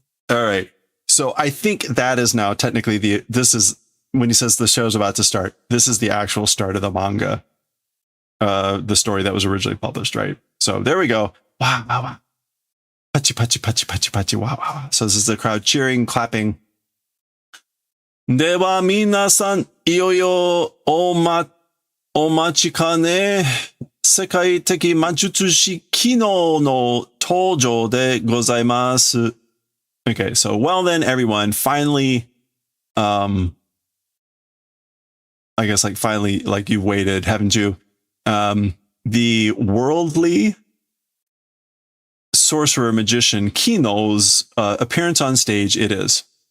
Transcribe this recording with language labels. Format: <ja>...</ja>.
<en>All right. So I think that is now technically this is when he says the show's about to start. This is the actual start of the manga, the story that was originally published, right? So there we go. Wow, wow, wow. Pachi, wow, wow. So this is the crowd cheering, clapping.</en> <ja>では皆さん、いよいよお待ちかね、世界的魔術師機能の登場でございます。</ja> <en>Okay, so well then, everyone, finally, I guess like finally, like you've waited, haven't you? The worldly sorcerer magician Kino's appearance on stage it is.</en>